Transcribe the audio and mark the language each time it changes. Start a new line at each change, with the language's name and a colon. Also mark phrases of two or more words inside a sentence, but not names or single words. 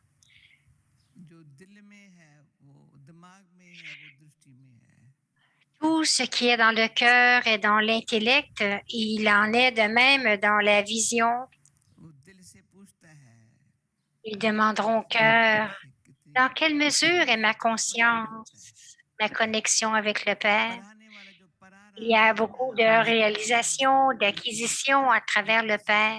Hindi: जो दिल में है वो दिमाग में है वो दृष्टि में है.
French: Tout ce qui est dans le cœur et dans l'intellect, il en est de même dans la vision. Ils demanderont au cœur, dans quelle mesure est ma conscience, ma connexion avec le Père? Il y a beaucoup de réalisations, d'acquisitions à travers le Père.